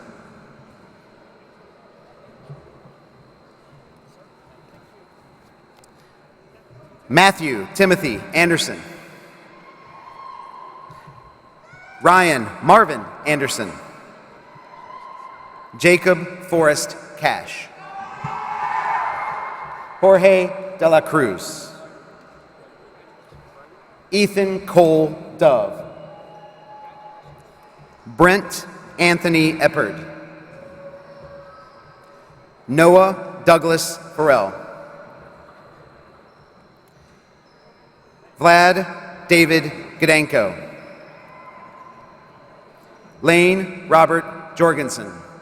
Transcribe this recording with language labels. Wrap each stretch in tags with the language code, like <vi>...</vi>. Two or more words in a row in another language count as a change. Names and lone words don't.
<en>Matthew Timothy Anderson. Ryan Marvin Anderson. Jacob Forrest Cash. Jorge de la Cruz. Ethan Cole Dove. Brent Anthony Eppard. Noah Douglas Farrell. Vlad David Gadenko. Lane Robert Jorgensen.</en>